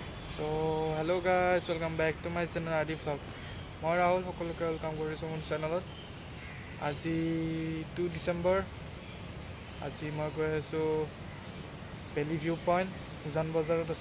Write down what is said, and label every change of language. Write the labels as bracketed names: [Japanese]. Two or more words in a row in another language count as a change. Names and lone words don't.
[English] So hello guys, welcome back to my channel Adi Vlogs. [Assamese] মই ৰাহুল সকলোকে ৱেলকাম কৰিছোঁ মোৰ চেনেলত। আজি 2 ডিচেম্বৰ। আজি মই গৈ আছোঁ বেলি ভিউ পইণ্ট, উজান বজাৰত আছে।